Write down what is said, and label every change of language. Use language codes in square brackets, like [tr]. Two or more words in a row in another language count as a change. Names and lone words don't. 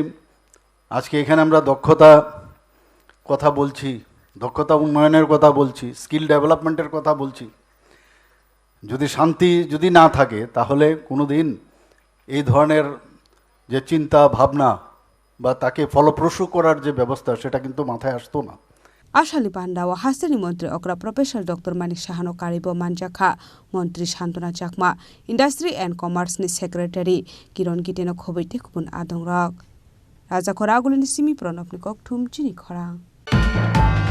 [bn] আজকে এখানে আমরা দক্ষতা কথা বলছি, দক্ষতা উন্নয়নের কথা বলছি, [en] skill development's [bn] কথা বলছি। যদি শান্তি যদি না থাকে তাহলে কোনো দিন এই ধরনের যে চিন্তা ভাবনা বা তাকে ফলপ্রসূ করার যে ব্যবস্থা সেটা কিন্তু মাথায় আসতো না। [trp] Asali Pandawa Hasani Montri Okra Professor Dr. Manik Shahano Karibo Manjakha Montri Shantona Chakma Industry and Commerce ni Secretary Kiron Kiteno Khobite Kupun Adongrok Raja Khoragulini Simi Pronopnikok Tum Chini Khorang